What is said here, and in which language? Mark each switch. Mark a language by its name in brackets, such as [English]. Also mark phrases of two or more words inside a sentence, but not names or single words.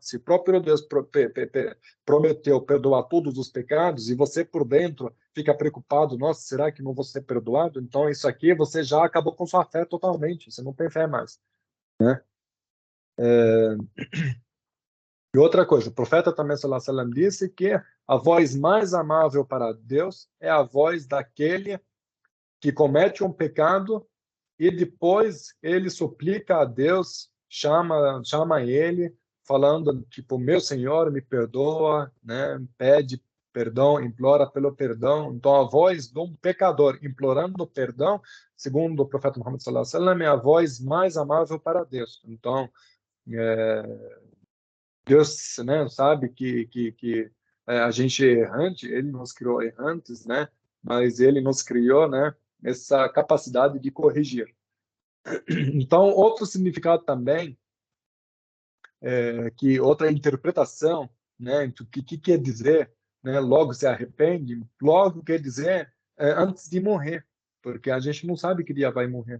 [Portuguese] Se o próprio Deus prometeu perdoar todos os pecados e você por dentro fica preocupado, nossa, será que não vou ser perdoado? Então isso aqui você já acabou com sua fé totalmente, você não tem fé mais, né? E outra coisa, o profeta também, [Arabic] صلى الله عليه وسلم, [Portuguese] disse que a voz mais amável para Deus é a voz daquele que comete um pecado e depois ele suplica a Deus, chama ele, falando tipo, meu Senhor, me perdoa, né? Pede perdão, implora pelo perdão. Então a voz de um pecador implorando perdão, segundo o profeta Muhammad [Arabic] صلى الله عليه وسلم, [Portuguese] é a voz mais amável para Deus. Então Deus, né, sabe que a gente é errante, ele nos criou errantes, né? Mas ele nos criou, né? Essa capacidade de corrigir. Então, outro significado também, que outra interpretação, né, do que quer dizer, né, logo se arrepende, logo quer dizer antes de morrer, porque a gente não sabe que dia vai morrer.